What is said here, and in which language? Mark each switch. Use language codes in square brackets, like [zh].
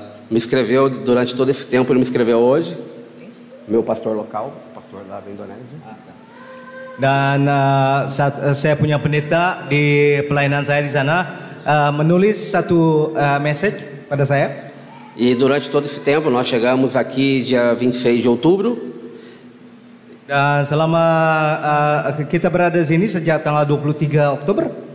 [pt] Me escreveu durante todo esse tempo, ele me escreveu hoje. Meu pastor local, pastor lá da Indonésia. [id] Dan saat saya punya pendeta di pelayanan saya di sana menulis satu message pada saya. [pt] E durante todo esse tempo nós chegamos aqui dia 26 de outubro. [id] Dan selama kita berada di sini sejak tanggal 23 Oktober.